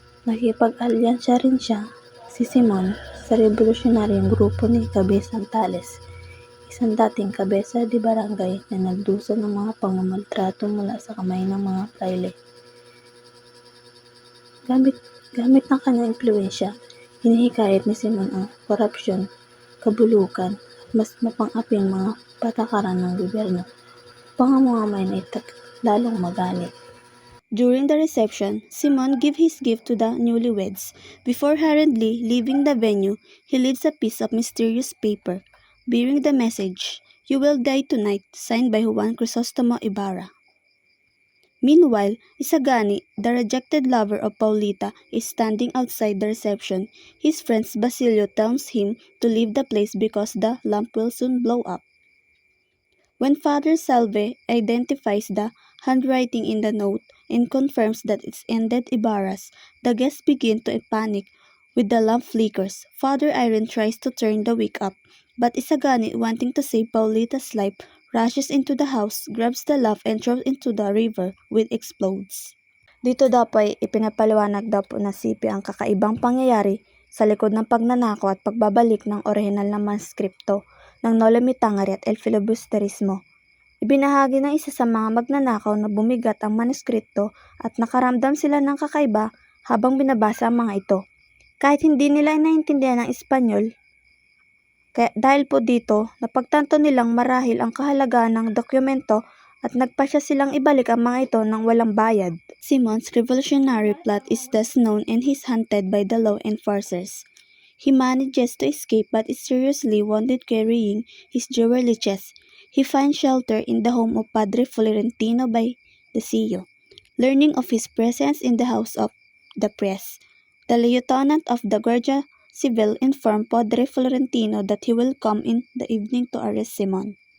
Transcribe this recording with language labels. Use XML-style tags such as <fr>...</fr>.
<tl>Nakipag-alyansya rin siya, si Simon, sa revolusyonaryong grupo ni Cabisang Tales, isang dating kabesa de barangay na nagdusa ng mga pangmamaltrato mula sa kamay ng mga fraile. Gamit ng kanyang impluwensya, hinihikayat ni Simon ang korupsyon, kabulukan, at mas mapang-aping mga patakaran ng gobyerno upang ang mga may lalong magalit.</tl> <en>During the reception, Simon gives his gift to the newlyweds. Before hurriedly leaving the venue, he leaves a piece of mysterious paper. bearing the message, "You will die tonight," signed by Juan Crisostomo Ibarra. Meanwhile, Isagani, the rejected lover of Paulita, is standing outside the reception. His friend Basilio tells him to leave the place because the lamp will soon blow up. When Father Salve identifies the handwriting in the note and confirms that it's ended Ibarra's, the guests begin to panic with the lamp flickers. Father Iron tries to turn the wick up, but Isagani, wanting to save Paulita's life, rushes into the house, grabs the lamp and throws into the river, which explodes.</en> <tl>Dito daw po ay ipinapaliwanag daw po na Sipi ang kakaibang pangyayari sa likod ng pagnanakaw at pagbabalik ng orihinal na manuskripto ng Noli Me Tangere at El Filibusterismo. Ibinahagi ng isa sa mga magnanakaw na bumigat ang manuskripto at nakaramdam sila ng kakaiba habang binabasa ang mga ito. Kahit hindi nila naiintindihan ang Espanyol, dahil po dito, napagtanto nilang marahil ang kahalagahan ng dokumento at nagpasya silang ibalik ang mga ito nang walang bayad.</tl> <en>Simon's revolutionary plot is thus known and he is hunted by the law enforcers. He manages to escape but is seriously wounded carrying his jewelry chest. He finds shelter in the home of Padre Florentino by the Sio. Learning of his presence in the house of the priest, the lieutenant of the Guardia Civil informed Padre Florentino that he will come in the evening to arrest Simon.</en>